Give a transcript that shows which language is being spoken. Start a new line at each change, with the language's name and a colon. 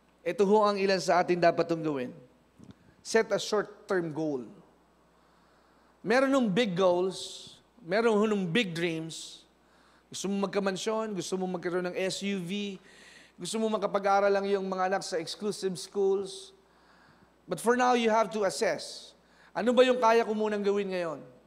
Filipino: Ito ho ang ilan sa atin dapat itong gawin.
English: Set a short-term goal.
Filipino: Meron nung big goals, meron nung big dreams. Gusto mo magkamansyon, gusto mo magkaroon ng SUV, gusto mo makapag-aral lang yung mga anak sa exclusive schools.
English: But for now, you have to assess.
Filipino: Ano ba yung kaya ko munang gawin ngayon?